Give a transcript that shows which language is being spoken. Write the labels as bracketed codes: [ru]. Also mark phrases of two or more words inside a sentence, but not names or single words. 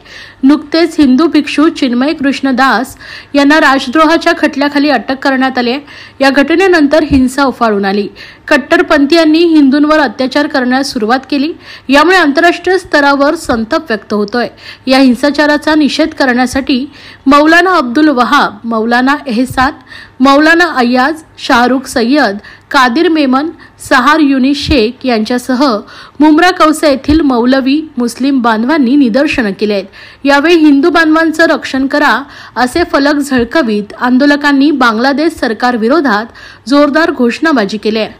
[mr] नुकतेच हिंदू भिक्षू चिन्मय कृष्णदास यांना राजद्रोहाच्या खटल्याखाली अटक करण्यात आली आहे। या घटनेनंतर हिंसा उफाळून आली। कट्टरपंथीयांनी हिंदूंवर अत्याचार करण्यास सुरुवात केली। यामुळे आंतरराष्ट्रीय स्तरावर संताप व्यक्त होतोय। या हिंसाचाराचा निषेध करण्यासाठी मौलाना अब्दुल वहाब, मौलाना एहसान, मौलाना अय्याज, शाहरुख सय्यद, कादिर मेमन, सहार युनिस शेख यांच्यासह मुंब्रा कौसा येथील मौलवी मुस्लिम बांधवांनी निदर्शनं केली आहेत। यावेळी हिंदू बांधवांचं रक्षण करा असे फलक झळकवीत आंदोलकांनी बांगलादेश सरकार विरोधात जोरदार घोषणाबाजी केली आहे।